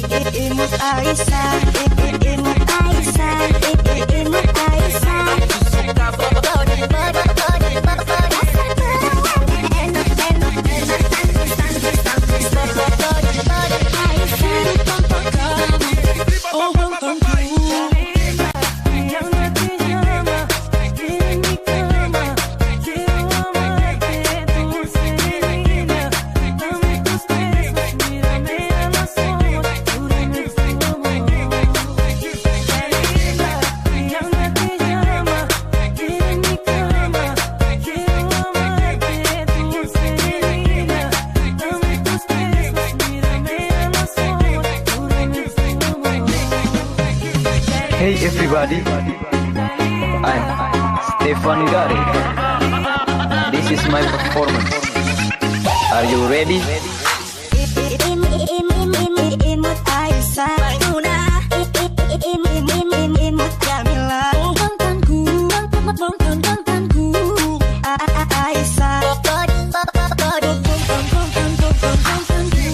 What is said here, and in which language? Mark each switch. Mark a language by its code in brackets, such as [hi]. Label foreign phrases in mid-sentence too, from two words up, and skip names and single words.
[id] Imut Aisyah, imut Aisyah, imut Aisyah. Aku suka body body body body. Asal perawan. Enak enak enak. Tangkis tangkis tangkis body body Aisyah. Tanpa kamu, oh mantanku, yang hati [es] llama, quiere mi cama, quiero amarte tú Selena, dame tus besos, mírame a los ojos, júrame tu amor. Selena, [id] yang hati [es] llama, quiere mi cama, quiero amarte tú Selena, dame tus besos, mírame a los ojos, júrame tu amor. [en] Hey everybody, I'm Stefan Gari. This is my performance. Are you ready? [id] Imut Aisyah, Maimunah. Imut Jamila. Oh mantanku, mantanku, Aisyah, body body. mantanku,